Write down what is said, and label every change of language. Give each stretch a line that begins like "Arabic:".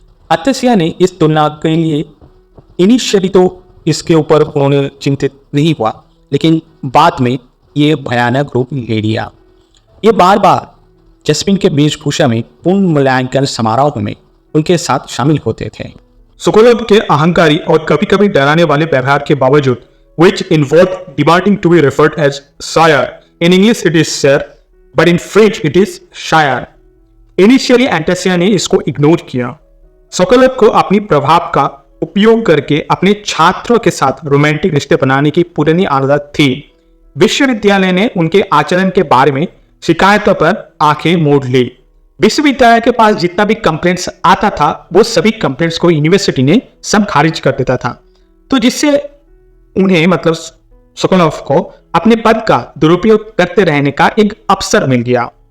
Hindi: एंटासिया ने इस तुलना के लिए इनिशियली तो इसके ऊपर उन्होंने चिंतित नहीं हुआ, लेकिन बाद में ये भयानक रूप ले लिया। ये बार बार जोसेफिन के वेशभूषा में पूर्ण मूल्यांकन समारोह में उनके साथ शामिल होते थे। सोकोलोव के अहंकारी और कभी कभी डराने वाले व्यवहार के बावजूद,
English: which involved demanding to be referred as sire. In English it is sir, but in French it is sire.
Hindi: Initially एंटासिया ने इसको इग्नोर किया। सोकोलोव को अपनी प्रभाव का उपयोग करके अपने छात्रों के साथ रोमांटिक रिश्ते बनाने की पुरानी आदत थी। विश्वविद्यालय ने उनके आचरण के बारे में शिकायतों पर आंखें मोड़ ली। विश्वविद्यालय के पास जितना भी कंप्लेंट्स आता था, वो सभी कंप्लेंट्स को यूनिवर्सिटी ने सब खारिज कर देता था, तो जिससे उन्हें मतलब सोकोलोव को अपने पद का दुरुपयोग करते रहने का एक अवसर मिल गया।